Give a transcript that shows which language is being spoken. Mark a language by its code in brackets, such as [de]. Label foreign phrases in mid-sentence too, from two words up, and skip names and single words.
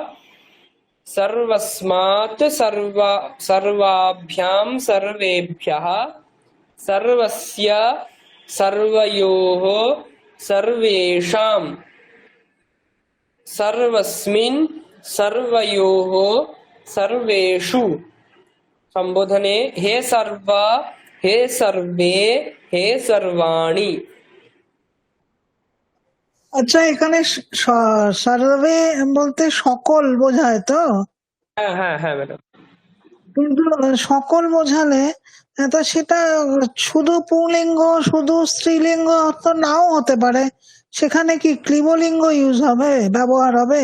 [sa] सर्वस्मात् सर्वाभ्यां सर्वेभ्यः सर्वस्य सर्वयोः सर्वेषां सर्वस्मिन् सर्वयोः सर्वेषु संबोधने हे सर्व हे सर्वे हे सर्वाणि। [bn] আচ্ছা এখানে সার্ভে বলতে সকল বোঝায় তো? হ্যাঁ হ্যাঁ হ্যাঁ ম্যাডাম। কিন্তু সকল বোঝালে তো সেটা শুধু পুংলিঙ্গ শুধু স্ত্রীলিঙ্গ তো নাও হতে পারে, সেখানে কি ক্লিবলিঙ্গ ইউজ হবে, ব্যবহার হবে?